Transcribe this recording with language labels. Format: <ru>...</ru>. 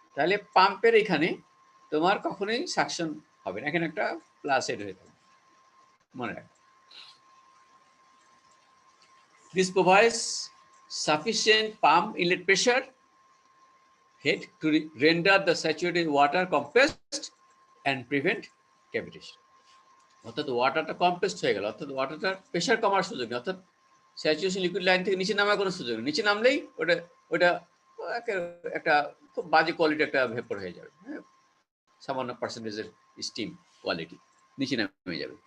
<bn>তাহলে পাম্পের এখানে তোমার কখনোই সাকশন হবে না, এখানে একটা প্লাস হেড হয়ে থাকবে, মনে রাখবে।</bn> <en>This provides sufficient pump inlet pressure head to render the saturated water compressed and prevent cavitation.</en> <bn>অর্থাৎ ওয়াটারটা কম্প্রেসড হয়ে গেল, অর্থাৎ ওয়াটারটার প্রেশার কমার সুযোগ নেই, অর্থাৎ স্যাচুরেশন লিকুইড লাইন থেকে নিচে নামার কোনো সুযোগ নেই। নিচে নামলেই ওটা একটা খুব বাজে কোয়ালিটি একটা ভেপর হয়ে যাবে, হ্যাঁ, সামান্য পার্সেন্টেজের স্টিম কোয়ালিটি নিচে নামে যাবে।</bn>